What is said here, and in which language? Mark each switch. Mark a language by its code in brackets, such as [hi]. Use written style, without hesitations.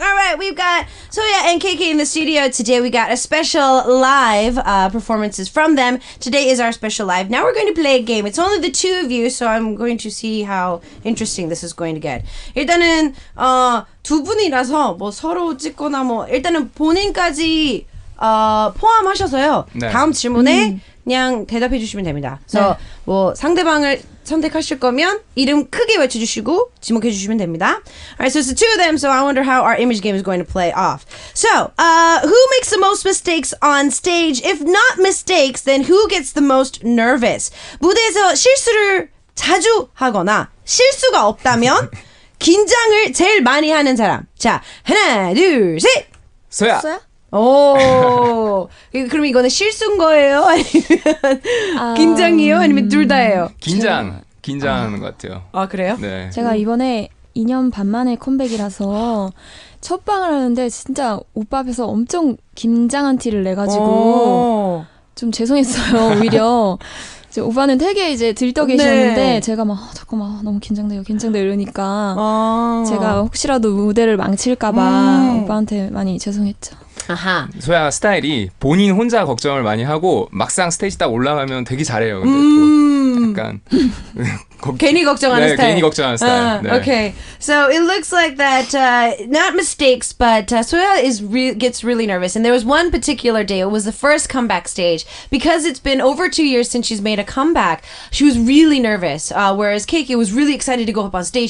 [en] All right, we've got Soya and KK in the studio today. We got a special live performances from them. Today is our special live. Now we're going to play a game. It's only the two of you, so I'm going to see how interesting this is going to get. [ko] 일단은 두 분이라서 뭐 서로 찍거나 뭐 일단은 본인까지 포함하셔서요. 네. 다음 질문에 그냥 대답해 주시면 됩니다. 그래서 뭐 상대방을 선택하실 거면 이름 크게 외쳐주시고 지목해 주시면 됩니다. [en] Alright, so it's the two of them, so I wonder how our image game is going to play off. So, who makes the most mistakes on stage? If not mistakes, then who gets the most nervous? [ko] 무대에서 실수를 자주 하거나 실수가 없다면 긴장을 제일 많이 하는 사람. 자, 하나, 둘, 셋! 소야. 소야? 오, 그럼 이거는 실수인 거예요? 아니면 긴장이에요? 아니면 둘 다예요? 긴장하는 것 같아요. 아, 그래요? 네. 제가 이번에 2년 반 만에 컴백이라서 첫 방을 하는데 진짜 오빠 앞에서 엄청 긴장한 티를 내가지고 좀 죄송했어요. 오히려 이제 오빠는 되게 이제 들떠 계셨는데 네. 제가 막 잠깐만 너무 긴장돼요 이러니까 제가 혹시라도 무대를 망칠까봐 오빠한테 많이 죄송했죠. 아하. 소야 스타일이 본인 혼자 걱정을 많이 하고 막상 스테이지 딱 올라가면 되게 잘해요. 근데 또 약간 괜히 걱정하는 스타일. 괜히 걱정하는 스타일. 네. [en] Okay, so it looks like that not mistakes, but Soya gets really nervous. And there was one particular day. It was the first comeback stage because it's been over 2 years since she's made a comeback. She was really nervous, whereas KK was really excited to go up on stage.